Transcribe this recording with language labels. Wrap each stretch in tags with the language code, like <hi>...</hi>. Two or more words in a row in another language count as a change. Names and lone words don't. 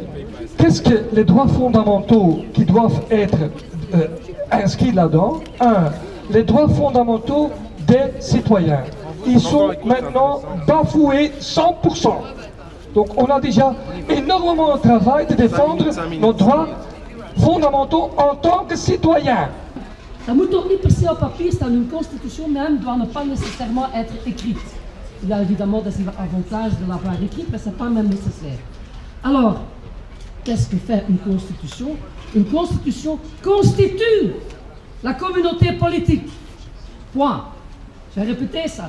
<fr>Qu'est-ce que les droits fondamentaux qui doivent être inscrits là-dedans? Un, les droits fondamentaux des citoyens. Ils sont maintenant bafoués 100%. Donc on a déjà énormément de travail de défendre nos droits fondamentaux en tant que citoyens.</fr> <nl>Ça moet ook niet per se op papier staan.</nl> <fr>Une constitution même doit ne pas nécessairement être écrite. Il y a évidemment des avantages de l'avoir écrite, mais ce n'est pas même nécessaire. Alors, qu'est-ce que fait une constitution? Une constitution constitue la communauté politique. Point. Je vais répéter ça.</fr>